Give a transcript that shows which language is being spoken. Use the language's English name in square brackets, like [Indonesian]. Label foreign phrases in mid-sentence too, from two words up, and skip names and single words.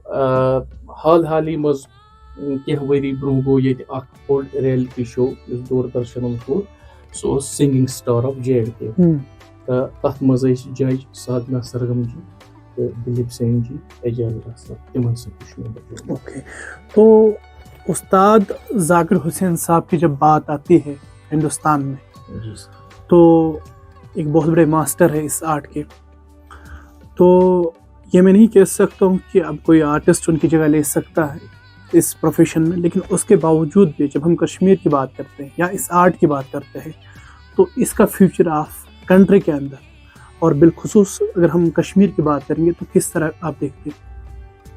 [Kashmiri] حالی منٛز کینٛہہ ؤری برونٛہہ گوٚو ییٚتہِ اَکھ بوٚڑ [English] reality show [Kashmiri] یُس دوٗردَرشَنَن کوٚر سُہ اوس سِنٛگِنٛگ سٹار آف جے اینڈ کے تہٕ تَتھ منٛز ٲسۍ جج سادنا سرگم جی تہٕ دلیٖپ سین جی اعجاز راز صٲب تِمن سۭتۍ تہِ چھُ مےٚ بَجومُت. [Urdu] اوکے تو استاد ذاکر حسین صاحب کی جب بات آتی ہے ہندوستان میں تو ایک بہت بڑے ماسٹر ہے اس آرٹ کے تو یہ میں نہیں کہہ سکتا ہوں کہ اب کوئی آرٹسٹ ان کی جگہ لے سکتا ہے اس پروفیشن میں لیکن اس کے باوجود بھی جب ہم کشمیر کی بات کرتے ہیں یا اس آرٹ کی بات کرتے ہیں تو اس کا [English] future of country [Urdu] کے اندر اور بالخصوص اگر ہم کشمیر کی بات کریں گے تو کس طرح آپ دیکھتے ہیں؟